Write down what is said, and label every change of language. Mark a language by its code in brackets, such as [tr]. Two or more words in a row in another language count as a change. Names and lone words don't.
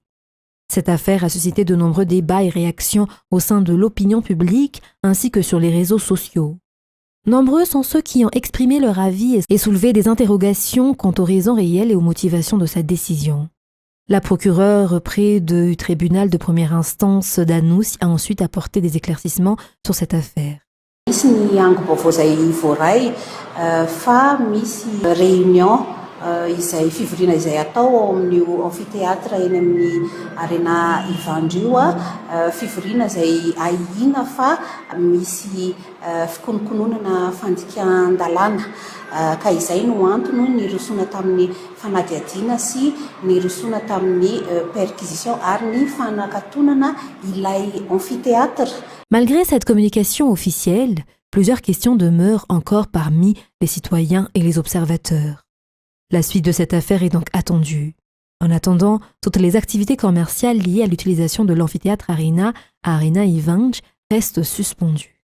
[fr] Cette affaire a suscité de nombreux débats et réactions au sein de l'opinion publique ainsi que sur les réseaux sociaux. Nombreux sont ceux qui ont exprimé leur avis et soulevé des interrogations quant aux raisons réelles et aux motivations de cette décision. La procureure près du tribunal de première instance d'Anous a ensuite apporté des éclaircissements sur cette affaire. [mg] Misy ny ango-baovao izay voaray fa misy réunion izay fivoriana izay atao ao amin'io amphithéâtre eny amin'ny Arena Ivangi io fivoriana izay ahihina fa misy fikonokononana fandikan-dalàna ka izay no antony ny rosoana tamin'ny fanadihadiana sy ny rosoana tamin'ny perquisition ary ny fanakatonana ilay amphithéâtre. [fr] Malgré cette communication officielle, plusieurs questions demeurent encore parmi les citoyens et les observateurs. La suite de cette affaire est donc attendue. En attendant, toutes les activités commerciales liées à l'utilisation de l'amphithéâtre Arena à Arena Ivangi restent suspendues.